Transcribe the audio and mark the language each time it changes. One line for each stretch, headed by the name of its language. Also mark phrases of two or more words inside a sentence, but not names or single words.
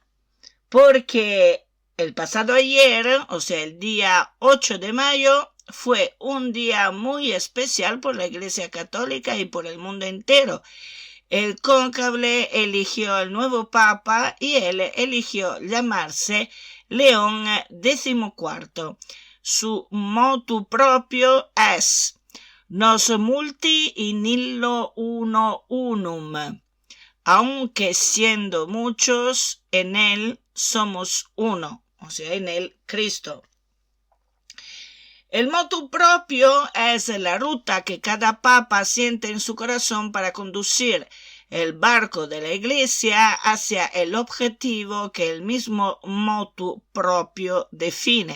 Spanish: Porque el pasado ayer, o sea el día 8 de mayo, fue un día muy especial por la Iglesia Católica y por el mundo entero. El cónclave eligió el nuevo Papa y él eligió llamarse León XIV. Su motu propio es
Latin: Nos multi in illo uno unum.
Spanish: Aunque siendo muchos, en él somos uno, o sea, en él Cristo. El motu propio es la ruta que cada papa siente en su corazón para conducir el barco de la Iglesia hacia el objetivo que el mismo motu propio define.